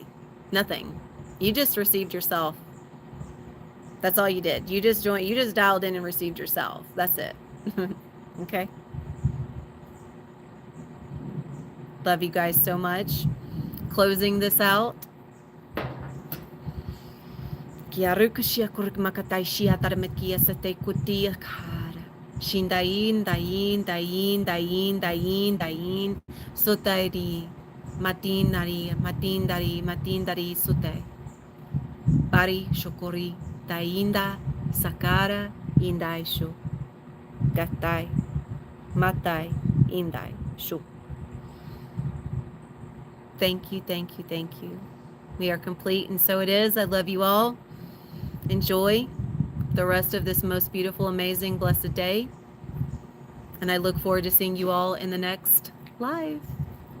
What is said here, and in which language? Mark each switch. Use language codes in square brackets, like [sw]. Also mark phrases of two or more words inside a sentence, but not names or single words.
[en] Nothing. You just received yourself. That's all you did. You just joined, you just dialed in and received yourself. That's it. Okay? Love you guys so much. Closing this out. Shindain, dain, dain, dain, dain, dain, sotairi, matin dari, matin dari sute. Bari shokori, dainda, sakara, indai shu. Gatai, matai, indai shu. Thank you, thank you, thank you. We are complete, and so it is. I love you all. Enjoy the rest of this most beautiful, amazing, blessed day. And I look forward to seeing you all in the next live.